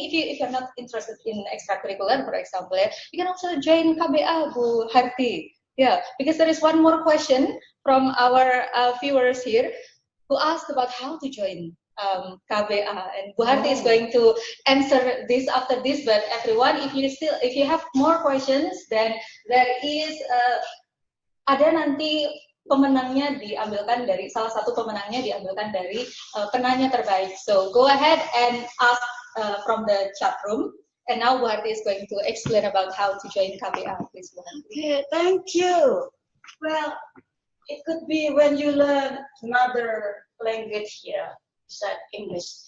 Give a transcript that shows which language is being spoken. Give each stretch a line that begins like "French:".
English: If you're not interested in extracurricular, for example, you can also join KBA, Bu Harti. Because there is one more question from our viewers here who asked about how to join KBA, and Bu Harti is going to answer this after this. But everyone, if you have more questions, then there is
Indonesian: ada nanti pemenangnya diambilkan dari salah satu pemenangnya diambilkan dari penanya terbaik.
English: So go ahead and ask from the chat room. And now Bu Harti is going to explain about how to join KBA. Please, Bu Harti. Okay, thank you. Well, it could be when you learn another language here, besides English.